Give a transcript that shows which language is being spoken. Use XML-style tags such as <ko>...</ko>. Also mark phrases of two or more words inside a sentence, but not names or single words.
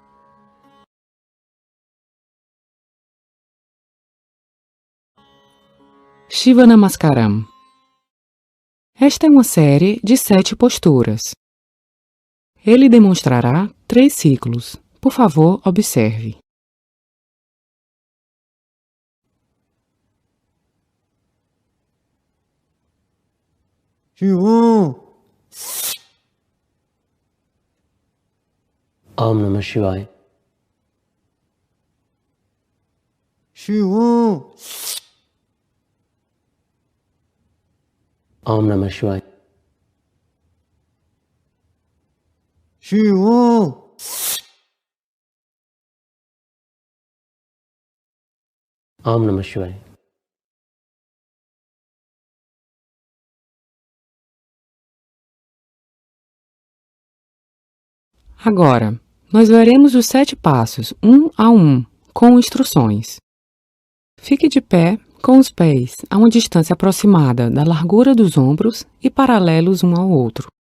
<pt>Shiva Namaskaram. Esta é uma série de 7 posturas. Ele demonstrará 3 ciclos. Por favor, observe.</pt> <sa>ॐ नमः शिवाय. ॐ नमः शिवाय. ॐ नमः शिवाय.</sa> <pt>Agora, nós veremos os 7 passos, um a um, com instruções. Fique de pé, com os pés a uma distância aproximada da largura dos ombros e paralelos um ao outro.</pt>